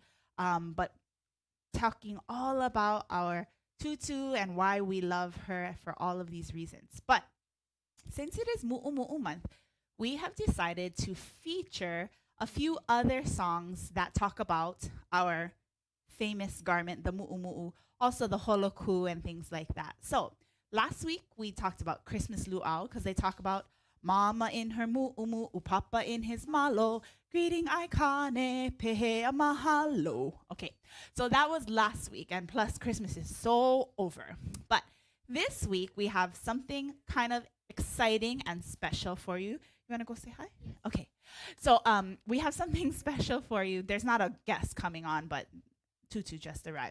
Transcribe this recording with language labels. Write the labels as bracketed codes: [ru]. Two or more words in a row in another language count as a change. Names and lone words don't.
[en] But talking all about our Tutu and why we love her for all of these reasons. But since it is Muʻumuʻu month, we have decided to feature a few other songs that talk about our famous garment, the muʻumuʻu, also the holoku and things like that. So last week we talked about Christmas luau because they talk about Mama in her muʻumuʻu, Papa in his malo, greeting [haw] aikane, pehea mahalo. [en] Okay, so that was last week, and plus Christmas is so over. But this week we have something kind of exciting and special for you. You want to go say hi? Okay. So we have something special for you. There's not a guest coming on, but Tutu just arrived.